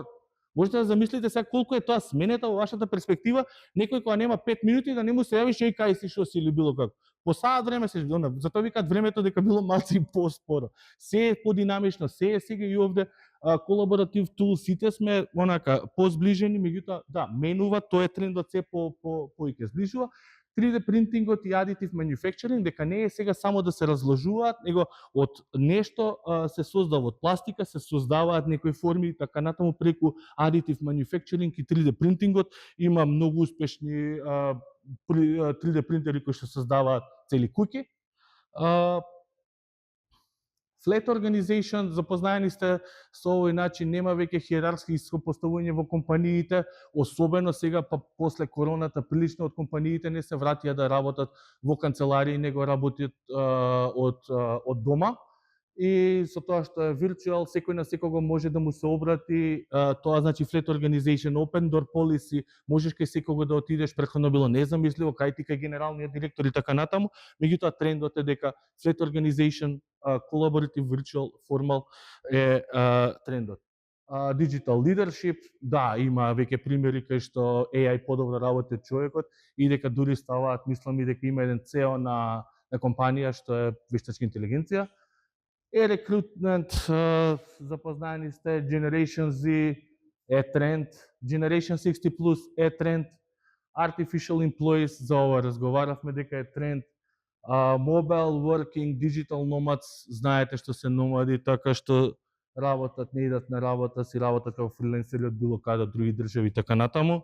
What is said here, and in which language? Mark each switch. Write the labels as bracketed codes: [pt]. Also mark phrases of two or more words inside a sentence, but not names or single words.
[mk] Можете да замислите сега колку е тоа сменета во вашата перспектива, некој кога нема 5 минути да не му се јавиш еј кај си, шо си или било како. По саат време се ждона, затоа викаат времето дека било малку и поспоро. Се е подинамично, се е сега и овде [en] collaborative tool, [mk] сите сме онака позближени, меѓутоа да, менува, тоа е трендот се поиќе зближува. 3D принтингот и [en] additive manufacturing, [mk] дека не е сега само да се разложуваат, него од нешто се создава од пластика, се создаваат некои форми, така натаму преку [en] additive manufacturing [mk] и 3D принтингот има многу успешни 3D принтери кои што создаваат цели куќи. [en] Flat organization, [mk] запознаени сте со овој начин, нема веќе хиерархиско поставување во компаниите, особено сега после короната, прилично од компаниите не се вратија да работат во канцеларии, него работат од дома. И со тоа што е virtual, секој на секого може да му се обрати, тоа значи [en] flat organization, open door policy, [mk] можеш кај секого да отидеш, претходно било незамисливо, кај ти кај генералниот директор и така натаму, меѓутоа трендот е дека [en] flat organization, collaborative, virtual, formal [mk] е трендот. [en] Digital leadership, [mk] да, има веќе примери кај што AI подобро работи од човекот и дека дури ставаат, мислам и дека има еден CEO на компанија што е вештачка интелигенција. Recruitment, запознаени сте, [en] Generation Z [mk] е тренд, [en] Generation 60 Plus [mk] е тренд, [en] Artificial Employees, [mk] за ова разговаравме дека е тренд, [en] Mobile Working, Digital Nomads, [mk] знаете што се номади, така што работат, не идат на работа, си работат како фриленсери од било каде од други држави, така натаму.